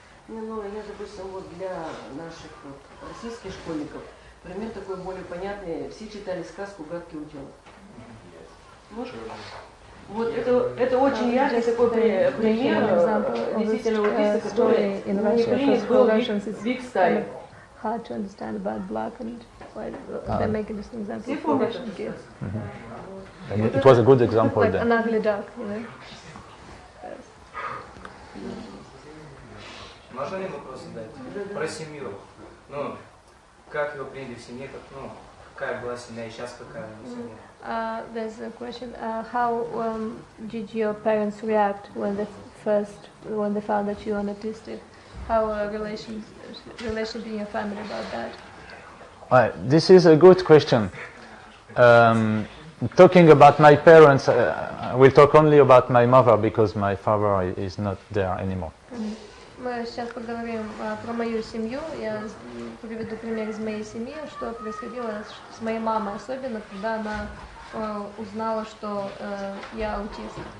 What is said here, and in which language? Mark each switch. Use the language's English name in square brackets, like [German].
[Russian] Ну, я, допустим, вот для наших российских школьников пример такой более понятный. Все читали сказку «Гадкий утенок». Вот это очень яркий такой пример действительно аутиста, который не принят был в [English] Big Style. Hard to understand about black and white. They make this example for Russian kids. And it was a good example like then. An ugly duck, you know. [Russian] Можно ли вопрос задать? Про семью. Ну, как его приняли в семье, какая была семья и сейчас какая семья? [English] There's a question. How did your parents react when they found that you are autistic? How relation in your family about that? This is a good question. Talking about my parents, I will talk only about my mother because my father is not there anymore. [Russian] Мы сейчас поговорим про мою семью. Я приведу пример из моей семьи, что происходило с моей мамой, особенно когда она узнала, что я аутист.